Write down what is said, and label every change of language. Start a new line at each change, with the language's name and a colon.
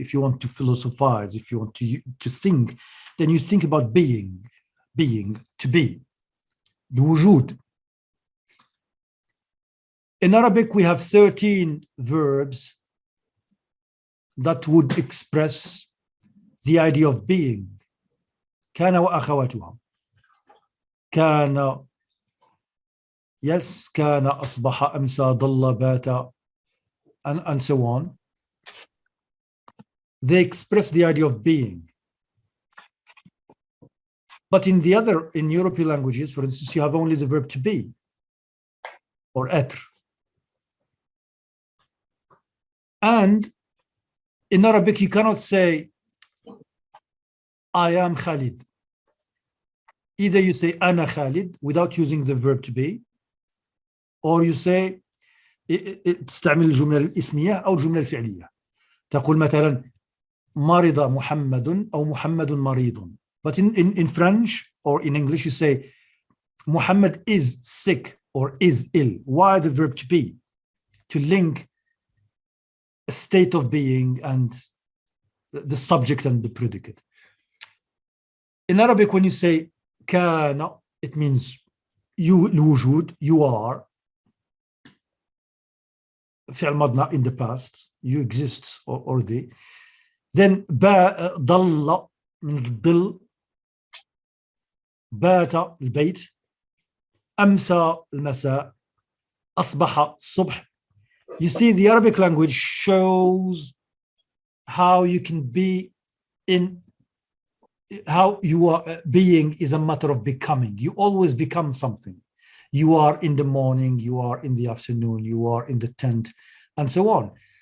English: If you want to philosophize, if you want to think, then you think about being, to be, the wujud. In Arabic, we have 13 verbs that would express the idea of being.
Arabic: كان وأخواتها. كان, yes, كان, أصبح, أمسى, ضل, بات, and so on.
English: They express the idea of being. But in European languages, for instance, you have only the verb to be, or être. And in Arabic, you cannot say, I am Khalid. Either you say, أنا Khalid, without using the verb to be, or you say,
Arabic: تستعمل الجملة الاسمية أو الجملة الفعلية. تقول مثلا, مرض محمد أو محمد مريض.
English: But in French or in English, you say, Muhammad is sick or is ill. Why the verb to be? To link a state of being and the subject and the predicate. In Arabic, when you say كان, it means you, الوجود, you are.
Arabic: فعل ماضي,
English: in the past, you exist already.
Arabic: Then ضل, من الظل, بات, البيت, أمسى, المساء, أصبح, الصبح.
English: You see, the Arabic language shows how you can be in, how you are being is a matter of becoming. You always become something. You are in the morning, you are in the afternoon, you are in the tent, and so on.